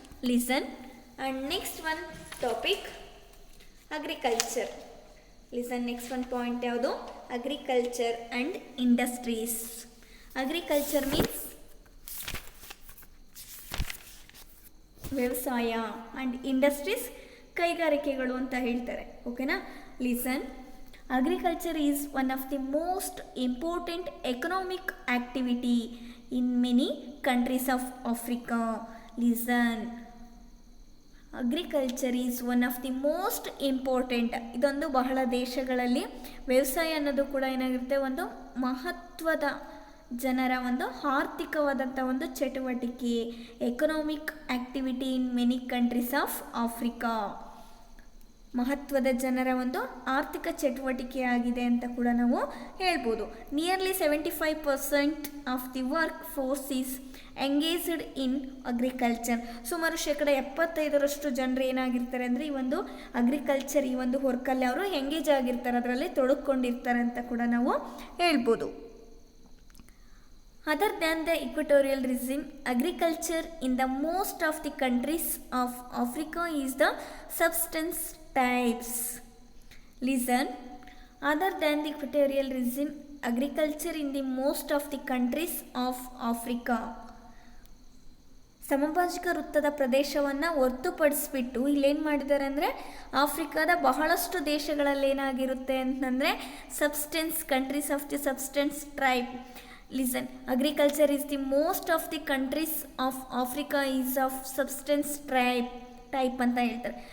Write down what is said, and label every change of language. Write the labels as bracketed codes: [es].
[en] Listen, and next one topic agriculture. Listen, next one point [kn] ಯಾವುದು? [en] Agriculture and industries. Agriculture means ವ್ಯವಸಾಯ and industries [kn] ಕೈಗಾರಿಕೆಗಳು ಅಂತ ಹೇಳ್ತಾರೆ. ಓಕೆನಾ? Listen. [en] Agriculture is one of the most important economic activity in many countries of Africa. Listen. Agriculture is one of the most important. [kn] ಇದೊಂದು ಬಹಳ ದೇಶಗಳಲ್ಲಿ ವ್ಯವಸಾಯ ಅನ್ನೋದು ಕೂಡ ಏನಾಗಿರುತ್ತೆ, ಒಂದು ಮಹತ್ವದ ಜನರ ಒಂದು ಆರ್ಥಿಕವಾದಂಥ ಒಂದು ಚಟುವಟಿಕೆ. [en] Economic activity in many countries of Africa. [kn] ಮಹತ್ವದ ಜನರ ಒಂದು ಆರ್ಥಿಕ ಚಟುವಟಿಕೆಯಾಗಿದೆ ಅಂತ ಕೂಡ ನಾವು ಹೇಳ್ಬೋದು. [en] Nearly 75% of the work force is engaged in agriculture. [kn] ಸುಮಾರು 75% ಜನರು ಏನಾಗಿರ್ತಾರೆ ಅಂದರೆ ಈ ಒಂದು ಅಗ್ರಿಕಲ್ಚರ್, ಈ ಒಂದು ವರ್ಕಲ್ಲಿ ಅವರು ಎಂಗೇಜ್ ಆಗಿರ್ತಾರೆ, ಅದರಲ್ಲಿ ತೊಡಕೊಂಡಿರ್ತಾರೆ ಅಂತ ಕೂಡ ನಾವು ಹೇಳ್ಬೋದು. [en] Other than the equatorial region, agriculture in the most of the countries of Africa is the subsistence types. Listen. Other than the equatorial region, agriculture in the most of the countries of Africa. [kn] ಸಮಭಾಜಕ ವೃತ್ತದ ಪ್ರದೇಶವನ್ನು ಹೊರತುಪಡಿಸ್ಬಿಟ್ಟು ಇಲ್ಲೇನು ಮಾಡಿದ್ದಾರೆ ಅಂದರೆ ಆಫ್ರಿಕಾದ ಬಹಳಷ್ಟು ದೇಶಗಳಲ್ಲಿ ಏನಾಗಿರುತ್ತೆ ಅಂತಂದರೆ [en] Subsistence countries of the subsistence tribe. [kn] Listen. [en] agriculture is the most of the countries of Africa is of subsistence type [kn] ಅಂತ ಹೇಳ್ತಾರೆ.